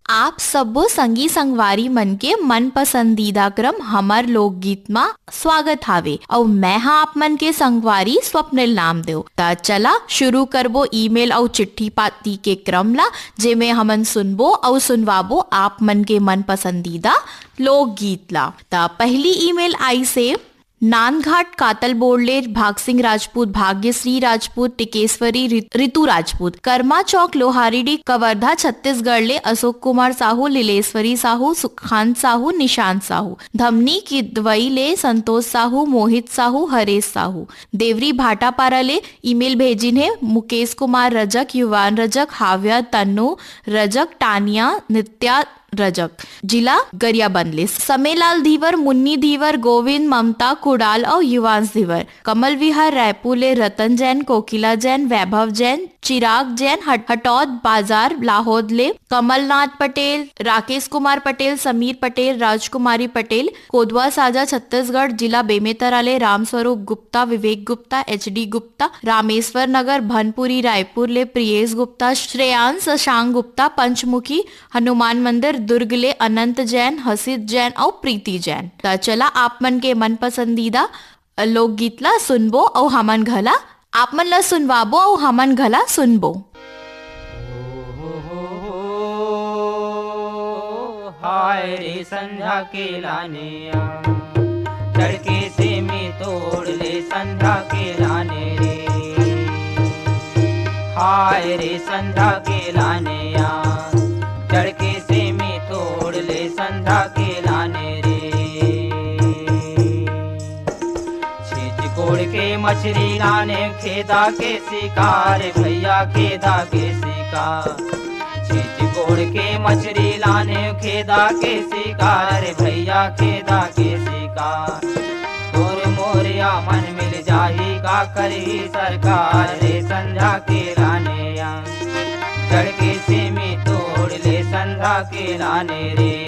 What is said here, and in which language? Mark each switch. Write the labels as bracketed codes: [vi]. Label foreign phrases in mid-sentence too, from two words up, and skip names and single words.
[hne] आप सबो संगी संगवारी मन के मन पसंदीदा क्रम हमर लोकगीत मा स्वागत हावे और मैं हाँ आप मन के संगवारी स्वप्निल नामदेव। ता चला शुरू करबो ईमेल और चिट्ठी पाती के क्रम ला, जेमे हमन सुनबो और सुनवाबो आप मन के मन पसंदीदा लोकगीत ला। ता पहली ईमेल आई से नानघाट कातल बोर्डले भाग सिंह राजपूत, भाग्यश्री राजपूत, टिकेश्वरी ऋतु राजपूत, कर्मा चौक लोहारीडी कवर्धा छत्तीसगढ़ ले अशोक कुमार साहू, लीलेश्वरी साहू, सुखांत साहू, निशांत साहू, धमनी किदवई ले संतोष साहू, मोहित साहू, हरेश साहू, देवरी भाटापारा ले ईमेल भेजिन है मुकेश कुमार रजक, युवान रजक, हाव्या तन्नू रजक, टानिया नित्या रजक, जिला गरियाबंद ले समेलाल धीवर, मुन्नी धीवर, गोविंद, ममता कुडाल और युवांश धीवर, कमल विहार रायपुर ले रतन जैन, कोकिला जैन, वैभव जैन, चिराग जैन, हटौद बाजार लाहौद ले कमलनाथ पटेल, राकेश कुमार पटेल, समीर पटेल, राजकुमारी पटेल, कोदवा साजा छत्तीसगढ़, जिला बेमेतरा ले रामस्वरूप गुप्ता, विवेक गुप्ता, एचडी गुप्ता, रामेश्वर नगर भनपुरी रायपुर ले प्रियेश गुप्ता, श्रेयांश शशांक गुप्ता, पंचमुखी हनुमान मंदिर दुर्ग ले अनंत जैन, हसित जैन और प्रीति जैन। तो चला आप मन के मन पसंदीदा लोकगीत ला सुनबो और हमन घला आप मन ला सुनवाबो और हमन घला सुनबो। हाय रे संध्या के लाने तड़के से मैं तोड़ ले संध्या के लाने रे, हाय रे संध्या के लाने तड़के से मैं तोड़ ले संध्या के लाने रे, छींच कोड़ के मछली लाने खेदा के शिकार भैया खेदा के शिकार, छींच कोड़ के मछली लाने खेदा के शिकार भैया खेदा के शिकार, तोर मोरिया मन मिल जाही का करी सरकार रे संध्या के लाने तड़के से मैं तोड़ ले संध्या के लाने रे,